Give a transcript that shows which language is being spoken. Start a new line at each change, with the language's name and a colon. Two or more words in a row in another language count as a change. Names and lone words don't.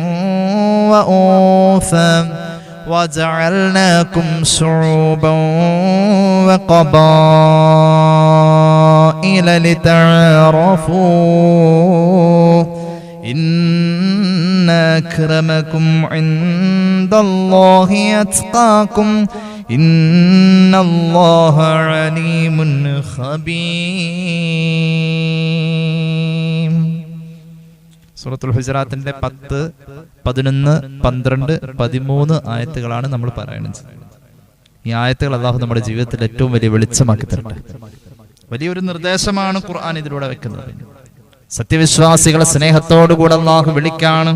Arabic: وأنثى وجعلناكم شعوبا وقبائل لتعارفوا إن أكرمكم عند الله أتقاكم إن الله عليم خبير.
Malayalam: സൂറത്തുൽ ഹുജറാത്തിന്റെ 10, 11, 12, 13 ആയത്തുകളാണ് നമ്മൾ പറയുന്നത്. ഈ ആയത്തുകൾ അല്ലാഹു നമ്മുടെ ജീവിതത്തിൽ ഏറ്റവും വലിയ വെളിച്ചമാക്കി തരട്ടെ. വലിയൊരു നിർദ്ദേശമാണ് ഖുർആൻ ഇതിലൂടെ വെക്കുന്നത്. സത്യവിശ്വാസികളെ സ്നേഹത്തോടുകൂടെ അല്ലാഹു വിളിക്കാണ്.